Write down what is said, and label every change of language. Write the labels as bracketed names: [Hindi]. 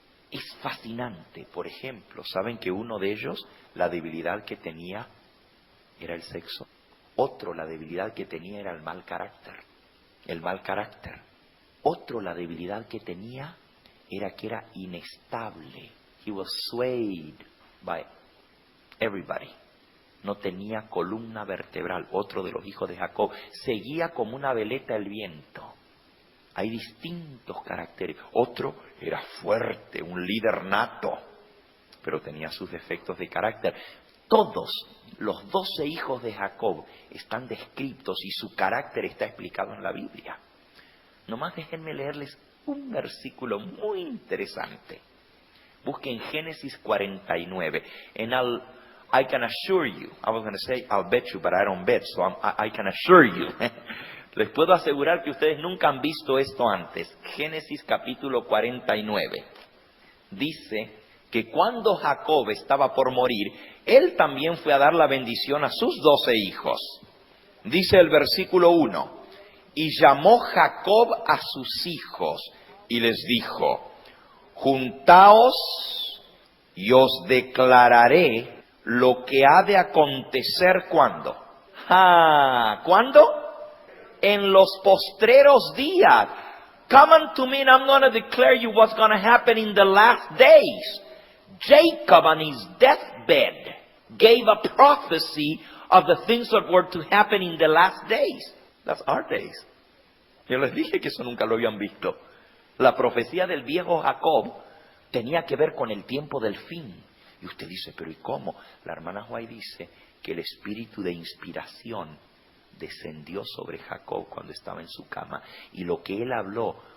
[Spanish] Es fascinante. Por ejemplo, ¿saben que uno de ellos, la debilidad que tenía era el sexo? Otro, la debilidad que tenía era el mal carácter. El mal carácter. Otro, la debilidad que tenía era que era inestable. [English] He was swayed by everybody. [Spanish] No tenía columna vertebral. Otro de los hijos de Jacob. Seguía como una veleta el viento. Hay distintos caracteres. Otro era fuerte, un líder nato, pero tenía sus defectos de carácter. Todos los 12 hijos de Jacob están descritos y su carácter está explicado en la Biblia. Nomás déjenme leerles un versículo muy interesante. Busquen Génesis 49. [English] And I can assure you, I was going to say I'll bet you, but I don't bet, so I can assure you. [Spanish] Les puedo asegurar que ustedes nunca han visto esto antes. Génesis capítulo 49. Dice que cuando Jacob estaba por morir, él también fue a dar la bendición a sus 12 hijos. Dice el versículo 1. Y llamó Jacob a sus hijos y les dijo, juntaos y os declararé lo que ha de acontecer ¿cuándo? ¿Cuándo? En los postreros días. [English] Come unto me and I'm going to declare you what's going to happen in the last days. Jacob on his deathbed gave a prophecy of the things that were to happen in the last days. That's our days. [Spanish] Yo les dije que eso nunca lo habían visto. La profecía del viejo Jacob tenía que ver con el tiempo del fin. Y usted dice, pero ¿y cómo? La hermana White dice que el espíritu de inspiración descendió sobre Jacob cuando estaba en su cama. Y lo que él habló